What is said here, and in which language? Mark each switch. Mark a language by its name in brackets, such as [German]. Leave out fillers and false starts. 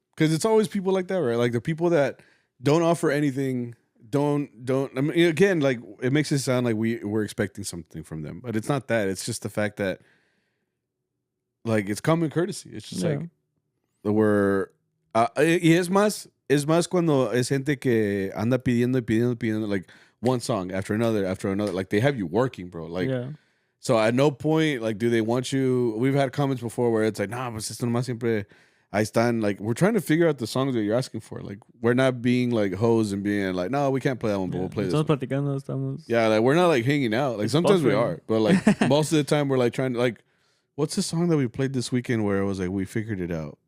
[English] Because it's always people like that, right? Like the people that don't offer anything, don't. I mean, again, like it makes it sound like we're expecting something from them, but it's not that. It's just the fact that, like, it's common courtesy. It's just like we're. [Spanish] Y es más cuando es gente que anda pidiendo, [English] like one song after another. Like they have you working, bro. Like, so at no point, like, do they want you? We've had comments before where it's like, nah, [Spanish] pues esto nomás siempre. [English] I stand like we're trying to figure out the songs that you're asking for. Like we're not being like hoes and being like, no, we can't play that one, but we'll play this one. [Spanish] Estamos. [English] Yeah, like we're not like hanging out. Like sometimes we are, but like most of the time we're like trying to like, what's the song that we played this weekend where it was like we figured it out?